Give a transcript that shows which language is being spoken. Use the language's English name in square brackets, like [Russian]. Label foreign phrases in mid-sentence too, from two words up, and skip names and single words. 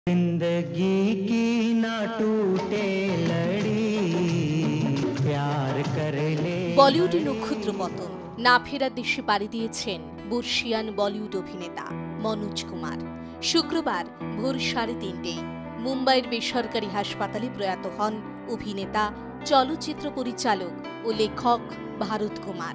[Hindi] जिंदगी की ना टूटे लड़ी प्यार कर ले। [Bangla] বলিউডে নক্ষত্র পতন না ফেরার দেশে পাড়ি দিয়েছেন বর্ষিয়ান বলিউড অভিনেতা মনোজ কুমার। শুক্রবার ভোর 3:30টায় মুম্বাইয়ের বেসরকারি হাসপাতালে প্রয়াত হন অভিনেতা, চলচ্চিত্র পরিচালক ও লেখক ভারত কুমার।